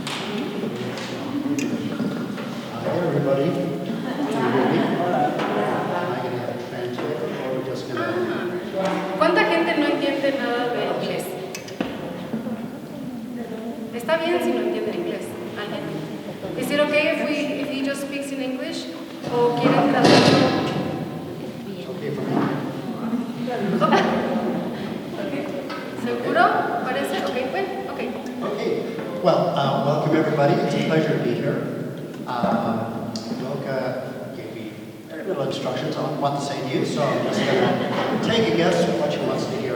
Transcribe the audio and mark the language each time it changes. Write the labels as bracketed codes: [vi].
[en] Am I going to have a translator or we're just going to... [es] ¿cuánta gente no entiende nada de inglés? Está bien si no entiende inglés. ¿Alguien? [en] Is it okay if he just speaks in English? [es] ¿O quieren traducirlo? [en] Okay for me. [es] ¿Seguro? ¿Parece? Okay, bueno, okay. [en] Okay. Well, welcome everybody. It's a pleasure to be here. Yoka gave me very little instructions on what to say to you, so I'm just going to take a guess at what she wants to hear.